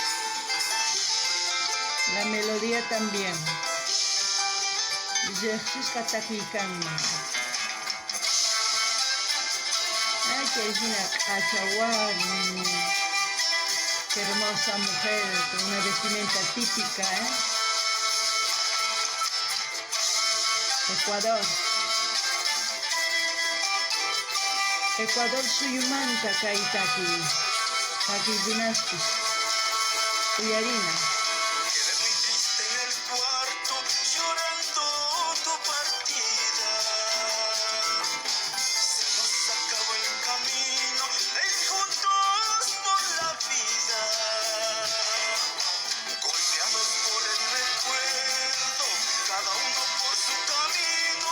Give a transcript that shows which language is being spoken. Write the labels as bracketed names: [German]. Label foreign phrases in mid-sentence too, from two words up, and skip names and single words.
[Spanish] La melodía también. Ay, que es una cachaguar. Qué hermosa mujer con una vestimenta típica, ¿eh? [Quechua] Ecuador suyumanta kaitaki. [Spanish] Aquí Dinastis, Uyarina. Quedé muy triste en el cuarto, llorando tu partida. Se nos acabó el camino, juntos por la vida. Golpeados por el recuerdo, cada uno por su camino.